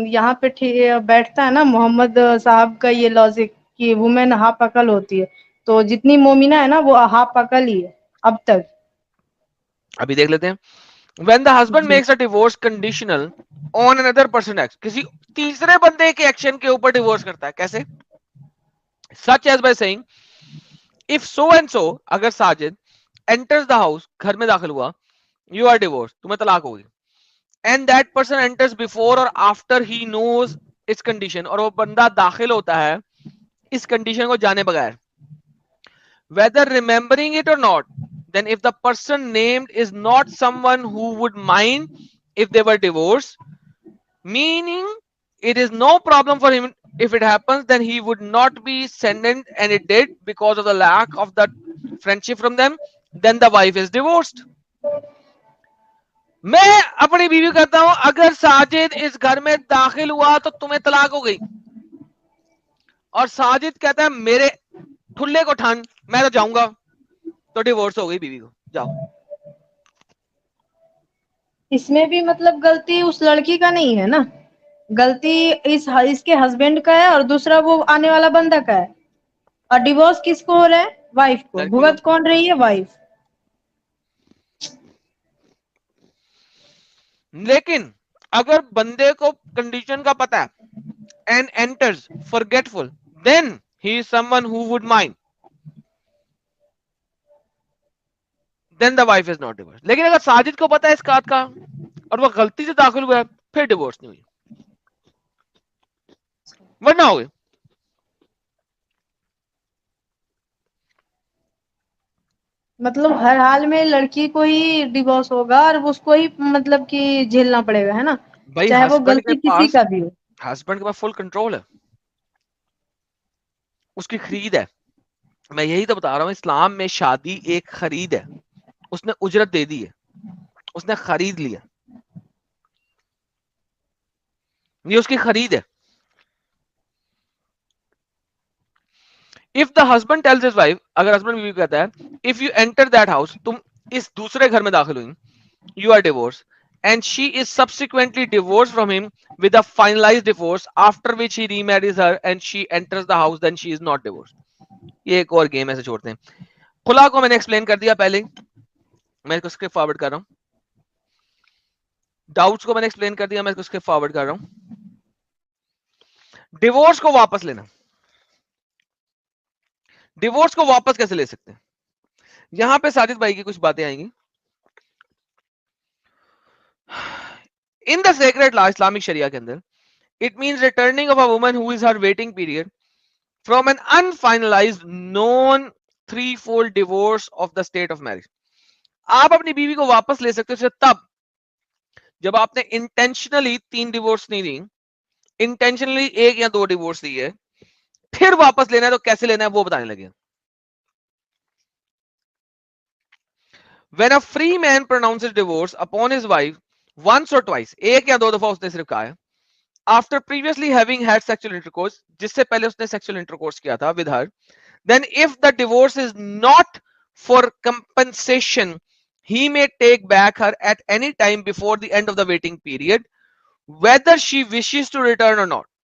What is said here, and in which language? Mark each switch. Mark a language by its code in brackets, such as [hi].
[hi] यहाँ पे बैठता है ना मोहम्मद साहब का ये लॉजिक कि वुमेन हाफ अकल होती है, तो जितनी मोमिना है ना वो हाफ अकल ही है अब तक। अभी देख लेते हैं। [en] When the husband makes a divorce conditional on another person act, [hi] किसी तीसरे बंदे के एक्शन के ऊपर डिवोर्स करता है, कैसे? [en] Such as by saying, if so and so, [hi] अगर साजिद [en] enters the house, [hi] घर में दाखिल हुआ, [en] you are divorced, [hi] तुम्हें तलाक होगी, [en] and that person enters before or after he knows its condition, [hi] और वो बंदा दाखिल होता है इस कंडीशन को जाने बगैर, [en] whether remembering it or not, then if the person named is not someone who would mind if they were divorced, meaning it is no problem for him if it happens, then he would not be sentenced, and it did because of the lack of that friendship from them, then the wife is divorced. [hi] मैं अपनी बीवी कहता हूं अगर साजिद इस घर में दाखिल हुआ तो तुम्हें तलाक हो गई, और साजिद कहता है मेरे ठुल्ले को ठान मैं तो जाऊंगा, तो डिवोर्स हो गई बीवी को, जाओ। इसमें भी मतलब गलती उस लड़की का नहीं है ना, गलती इसके हस्बैंड का है और दूसरा वो आने वाला बंदा का है। और डिवोर्स किसको हो रहा है? वाइफ को। भुगत कौन रही है? वाइफ। लेकिन अगर बंदे को कंडीशन का पता है [en] and enters forgetful, then he is someone who would mind, then the wife is not divorced. [hi] लेकिन अगर साजिद को पता है इस बात का और वो गलती से दाखिल हुआ है, फिर डिवोर्स नहीं हुई, वरना हो गई। मतलब हर हाल में लड़की को ही डिवोर्स होगा और उसको ही मतलब कि झेलना पड़ेगा, है ना, चाहे वो गलती किसी का भी हो। हस्बैंड के पास फुल कंट्रोल है, उसकी खरीद है। मैं यही तो बता रहा हूं, इस्लाम में शादी एक खरीद है, उसने उजरत दे दी है, उसने खरीद लिया, ये उसकी खरीद है। [en] If the husband tells his wife, [hi] अगर हस्बैंड बीवी कहता है, [en] if you enter that house, [hi] तुम इस दूसरे घर में दाखिल हुई, [en] you are divorced, and she is subsequently divorced from him with a finalized divorce, after which he remarries her and she enters the house, then she is not divorced. [hi] ये एक और गेम ऐसे छोड़ते हैं। खुला को मैंने एक्सप्लेन कर दिया पहले, मैं इसको स्किप फॉरवर्ड कर रहा हूं। डाउट्स को मैंने एक्सप्लेन कर दिया, मैं इसको स्किप फॉरवर्ड कर रहा हूं। डिवोर्स को वापस लेना, डिवोर्स को वापस कैसे ले सकते हैं? यहां पे साजिद भाई की कुछ बातें आएंगी. [en] In the sacred law, Islamic Sharia [hi] के अंदर, [en] it means returning of a woman who is her waiting period from an unfinalized known threefold divorce of the state of marriage. [hi] आप अपनी बीवी को वापस ले सकते हो तब जब आपने इंटेंशनली 3 डिवोर्स नहीं दी, इंटेंशनली 1 या 2 डिवोर्स दी है, फिर वापस लेना है तो कैसे लेना है वो बताने लगे. [en] When a free man pronounces divorce upon his wife once or twice, [hi] 1 या 2 दफा उसने सिर्फ कहा है, [en] after previously having had sexual intercourse, [hi] जिससे पहले उसने sexual intercourse किया था [en] with her, then if the divorce is not for compensation, he may take back her at any time before the end of the waiting period, whether she wishes to return or not.